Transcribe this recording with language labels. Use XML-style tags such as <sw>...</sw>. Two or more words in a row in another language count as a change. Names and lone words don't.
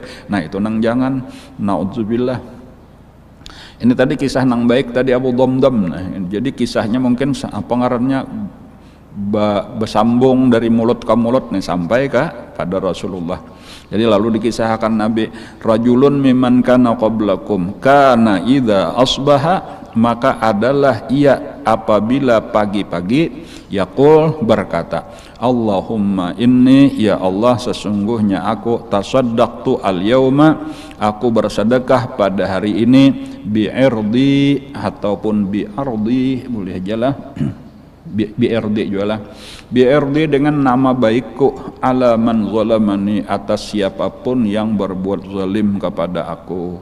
<bjn>Nah itu nang jangan, naudzubillah. Ini tadi kisah nang baik tadi Abu Dhamdam. Nah, jadi kisahnya mungkin apa ngarannya bersambung dari mulut ke mulut nih sampai ke pada Rasulullah. Jadi lalu dikisahkan Nabi,</bjn> <ar>rajulun mimman kana qablakum kana idza asbaha,</ar> <id>maka adalah ia apabila pagi-pagi yaqul, berkata,</id> <ar>Allahumma inni,</ar> <id>ya Allah sesungguhnya aku</id> <ar>tasaddaqtu al-yauma,</ar> <id>aku bersedekah pada hari ini, bi'irdi ataupun bi'ardi, boleh aja lah bi'irdi jualah, bi'irdi dengan nama baikku,</id> <ar>ala man zalamani,</ar> <id>atas siapapun yang berbuat zalim kepada aku.</id>